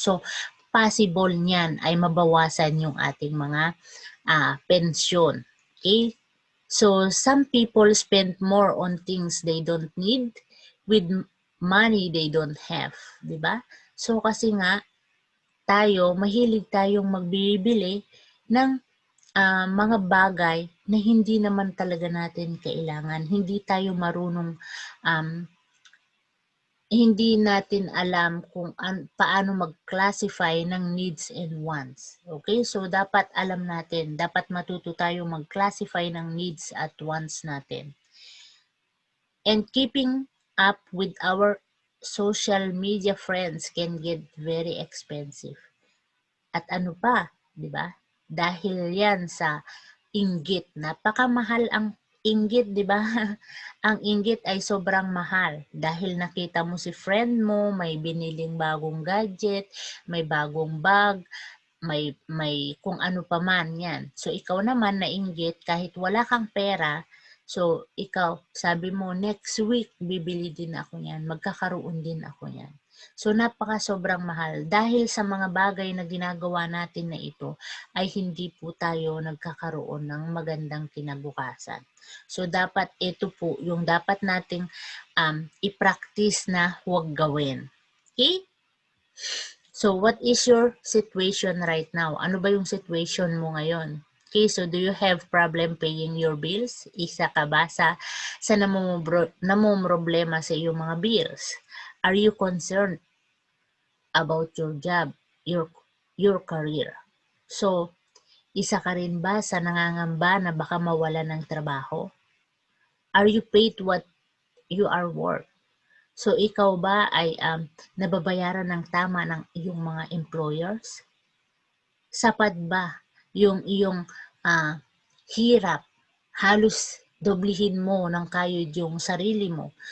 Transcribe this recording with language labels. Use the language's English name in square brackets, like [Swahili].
[Filipino] So possible niyan ay mabawasan yung ating mga pensyon. Okay? [English] So some people spend more on things they don't need with money they don't have, 'di ba? [Filipino] So kasi nga mahilig tayong magbibili ng mga bagay na hindi naman talaga natin kailangan. Hindi tayo marunong, hindi natin alam kung paano mag-classify ng [English] needs and wants. [Filipino] Okay? So, dapat alam natin, dapat matuto tayo mag-classify ng needs at wants natin. [English] And keeping up with our social media friends can get very expensive. [Filipino] At ano pa, di ba? Dahil yan sa inggit, napakamahal ang inggit, di ba? Ang inggit ay sobrang mahal dahil nakita mo si friend mo, may biniling bagong gadget, may bagong bag, may kung ano pa man yan. So ikaw naman nainggit kahit wala kang pera, so ikaw sabi mo next week bibili din ako yan, magkakaroon din ako yan. So napaka sobrang mahal dahil sa mga bagay na ginagawa natin na ito ay hindi po tayo nagkakaroon ng magandang kinabukasan. So dapat ito po yung dapat nating i-practice na huwag gawin. Okay? [English] So what is your situation right now? [Filipino] Ano ba yung situation mo ngayon? [English] Okay, so do you have problem paying your bills? [Filipino] Isa ka ba sa namumroblema sa iyong mga bills? [English] Are you concerned about your job, your career? [Filipino] So, isa ka rin ba sa nangangamba na baka mawala ng trabaho? [English] Are you paid what you are worth? [Filipino] So, ikaw ba ay nababayaran ng tama ng iyong mga employers? Sapat ba yung iyong hirap? Halos doblihin mo ng kayod yung sarili mo.